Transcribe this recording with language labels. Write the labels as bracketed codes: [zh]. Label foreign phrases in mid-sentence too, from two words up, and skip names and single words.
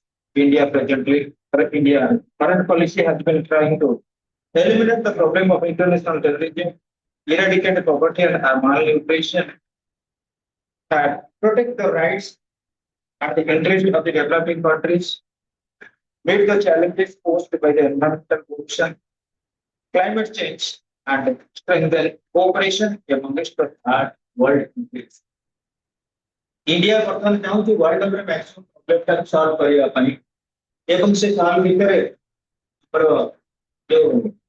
[en] India foreign policy has been trying to eliminate the problem of international terrorism, eradicate poverty and malnutrition, and protect the rights and the interests of the developing countries, meet the challenges posed by the environmental pollution, climate change, and strengthen cooperation amongst the world countries. [or] India ବର୍ତ୍ତମାନ ଚାହୁଁଛି world ର [en] maximum problem [or] ଟାକୁ solve କରିବା ପାଇଁ ଏବଂ ସେ solve ଭିତରେ ଆମର ଯୋଉ